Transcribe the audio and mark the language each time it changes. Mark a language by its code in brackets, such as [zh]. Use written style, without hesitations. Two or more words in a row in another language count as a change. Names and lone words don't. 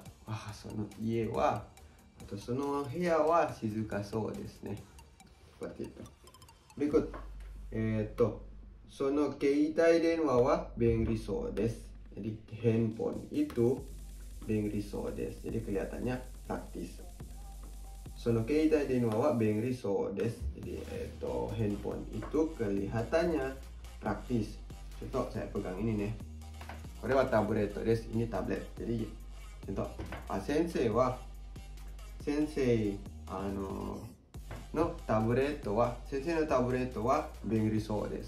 [ja] その家は atau その部屋は静かそうですね. [id] Seperti itu. Berikut. [ja] その携帯電話は便利そうです. [id] Jadi handphone itu [ja] 便利そうです. [id] Jadi kelihatannya praktis. [ja] その携帯電話は便利そうです. [id] Jadi handphone itu kelihatannya praktis. Contoh saya pegang ini nih. [ja] これはタブレットです. [id] Ini tablet. Jadi contoh [ja] 先生のタブレットは先生のタブレットは便利そうです.